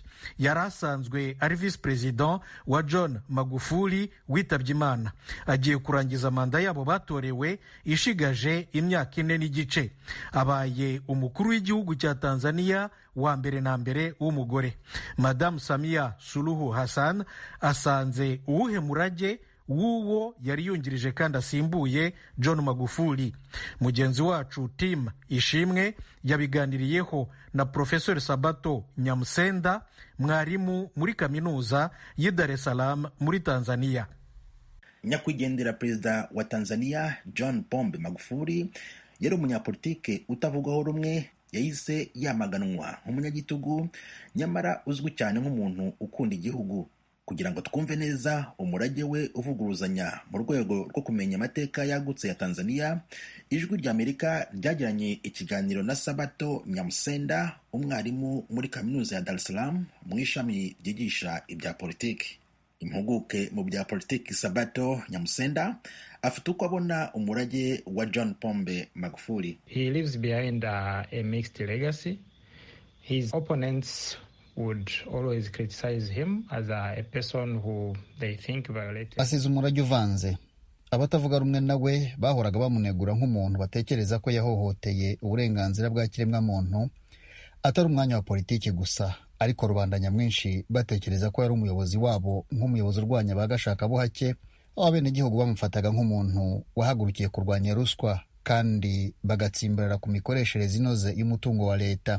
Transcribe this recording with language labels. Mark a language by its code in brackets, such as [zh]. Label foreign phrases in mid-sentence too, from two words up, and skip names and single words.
[rw] Yarasanzwe ari [en] vice president [rw] wa John Magufuli witabye Imana. Agiye kurangiza manda yabo batorewe ishigaje imyaka 4 n'igice. Abaye umukuru w'igihugu cya Tanzania wa mbere na mbere w'umugore. Madame Samia Suluhu Hassan asanze uwuhe murage w'uwo yari yungirije kandi asimbuye John Magufuli. Mugenzi wacu Tim Ishimwe yabiganiriyeho na Professor Sabato Nyamusenda, mwarimu muri kaminuza y'i Dar es Salaam muri Tanzania. Nyakwigendera perezida wa Tanzania John Pombe Magufuli yari umunyapolitike utavugwaho rumwe, yahise yamaganwa nk'umunyagitugu nyamara uzwi cyane nk'umuntu ukunda igihugu. Kugira ngo twumve neza umurage we uvuguruzanya mu rwego rwo kumenya amateka yagutse ya Tanzania, Ijwi rya Amerika ryagiranye ikiganiro na Sabato Nyamusenda, umwarimu muri kaminuza ya Dar es Salaam mu ishami ryigisha ibya politiki. Impuguke mu bya politiki Sabato Nyamusenda afite uko abona umurage wa John Pombe Magufuli. [en] He leaves behind a mixed legacy. His opponents would always criticize him as a person who they think violated. [rw] Asize umurage uvanze. Abatavuga rumwe nawe bahoraga bamunegura nk'umuntu batekereza ko yahohoteye uburenganzira bwa kiremwa muntu, atari umwanya wa politiki gusa, ariko rubanda nyamwinshi batekereza ko yari umuyobozi wabo nk'umuyobozi urwanya bagashaka buhake, abenegihugu bamufataga nk'umuntu wahagurukiye kurwanya ruswa kandi bagatsimbarara ku mikoreshereze inoze y'umutungo wa leta.